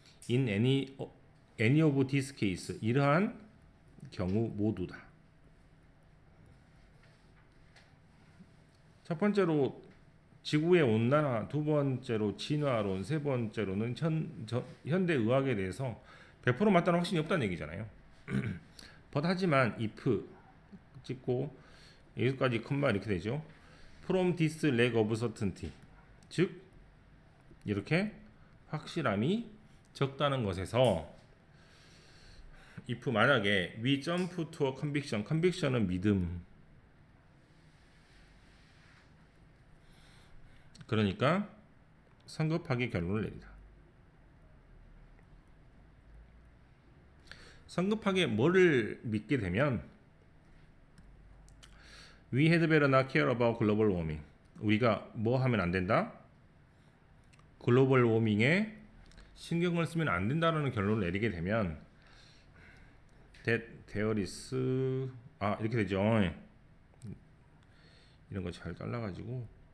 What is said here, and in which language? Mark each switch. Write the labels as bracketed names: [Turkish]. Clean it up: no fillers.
[English] In any of this case, [Korean] 이러한 경우 모두다. 첫 번째로 지구의 온난화, 두 번째로 진화론, 세 번째로는 현대 의학에 대해서 100% 맞다는 확신이 없다는 얘기잖아요. 하지만 if 찍고 여기까지 컴마 이렇게 되죠. [English] From this lack of certainty, [Korean] 즉 이렇게 확실함이 적다는 것에서 [English] if [Korean] 만약에 [English] we jump to a conviction, conviction은 [Korean] 믿음. 그러니까 성급하게 결론을 내리다. 성급하게 뭐를 믿게 되면 [English] We had better not care about global warming. [Korean] 우리가 뭐 하면 안 된다? 글로벌 워밍에 신경을 쓰면 안 된다는 결론을 내리게 되면 [English] that there is [Korean] 이렇게 되죠. 이런 거 잘 잘라가지고.